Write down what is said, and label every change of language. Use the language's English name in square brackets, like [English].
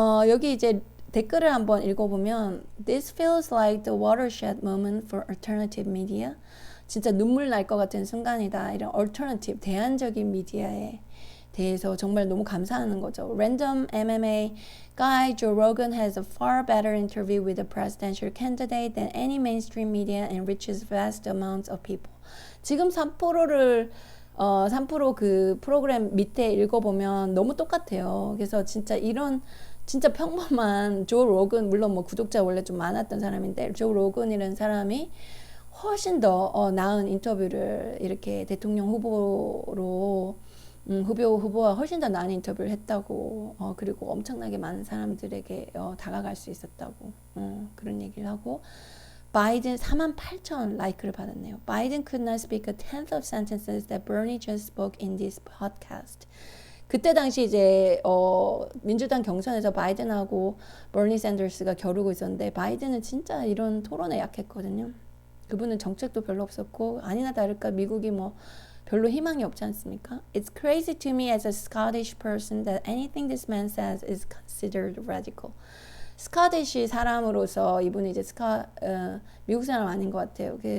[Korean] 여기 이제 댓글을 한번 읽어보면 [English] This feels like the watershed moment for alternative media. [Korean] 진짜 눈물 날 것 같은 순간이다. 이런 alternative, 대안적인 미디어에 대해서 정말 너무 감사하는 거죠. [English] Random MMA guy Joe Rogan has a far better interview with a presidential candidate than any mainstream media and reaches vast amounts of people. [Korean] 지금 3프로 그 프로그램 밑에 읽어보면 너무 똑같아요. 그래서 진짜 이런 진짜 평범한 조 로건, 물론 뭐 구독자 원래 좀 많았던 사람인데 조 로건이라는 사람이 훨씬 더 나은 인터뷰를 이렇게 대통령 후보로 후보와 훨씬 더 나은 인터뷰를 했다고 그리고 엄청나게 많은 사람들에게 다가갈 수 있었다고 그런 얘기를 하고 바이든 48,000 라이크를 받았네요. [English] Biden could not speak a tenth of sentences that Bernie just spoke in this podcast. [Korean] 그때 당시 이제 민주당 경선에서 바이든하고 버니 샌더스가 겨루고 있었는데 바이든은 진짜 이런 토론에 약했거든요. 그분은 정책도 별로 없었고 아니나 다를까 미국이 뭐 별로 희망이 없지 않습니까? [English] It's crazy to me as a Scottish person that anything this man says is considered radical. [Korean] 스카디시 사람으로서 이분이 이제 미국 사람 아닌 것 같아요.